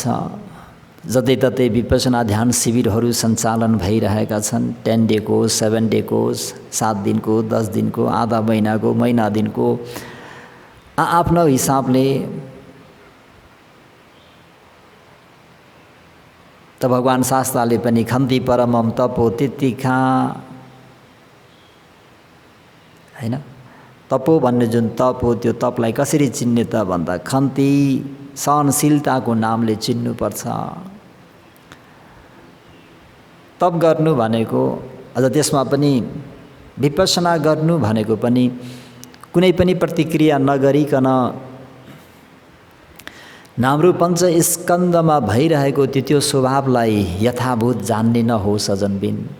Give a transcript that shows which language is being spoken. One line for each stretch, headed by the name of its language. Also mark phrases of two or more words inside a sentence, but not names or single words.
Nepali: जतैततै विपश्यना ध्यान शिविरहरू सञ्चालन भइरहेका छन्। 10 डेको, 7 डेको, 7 दिनको, 10 दिनको, आधा महिनाको, महिना दिनको आफ्नो हिसाबले। त भगवान शास्त्रले पनि
Pali: खन्ति परमम तपो तितिखा
Nepali: हैन, तपो भन्ने जुन तप हो त्यो तपलाई कसरी चिन्ने त भन्दा खन्ति सहनशीलताको नामले चिन्नुपर्छ। तप गर्नु भनेको अझ त्यसमा पनि विपश्यना गर्नु भनेको पनि कुनै पनि प्रतिक्रिया नगरिकन नामरु पञ्च स्कन्धमा भइरहेको त्यो स्वभावलाई यथाभूत जान्ने न हो सजनबिन।